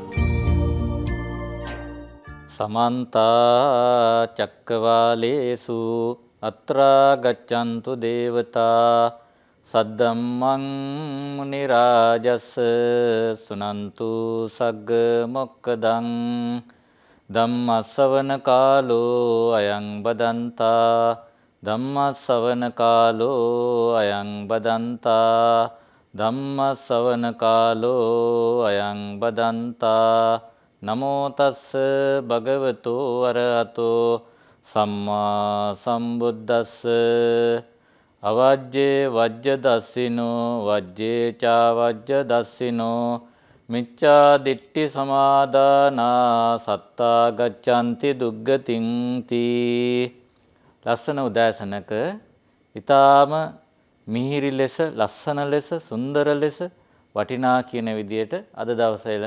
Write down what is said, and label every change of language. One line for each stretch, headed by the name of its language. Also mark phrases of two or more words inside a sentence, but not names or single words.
Pali: සමන්ත චක්කවාලේසු අත්‍රා ගච්ඡන්තු දේවතා සද්දම්මං මුනි රාජස් සුනන්තු සග්ග මොක්කදං ධම්මස්සවන කාලෝ අයං බදන්තා ධම්මස්සවන කාලෝ අයං බදන්තා ධම්මස්සවන කාලෝ අයං බදන්තා නමෝ තස්ස භගවතු අරහතෝ සම්මා සම්බුද්දස්ස අවජ්ජේ වජ්ජ දස්සිනෝ වජ්ජේ චා වජ්ජ දස්සිනෝ මිච්ඡා දිට්ඨි සමාදානා සත්තා ගච්ඡanti දුග්ගතින් තී.
Sinhala: ලස්සන උදෑසනක ඊටාම මිහිරි ලෙස ලස්සන ලෙස සුන්දර ලෙස වටිනා කියන විදියට අද දවසේ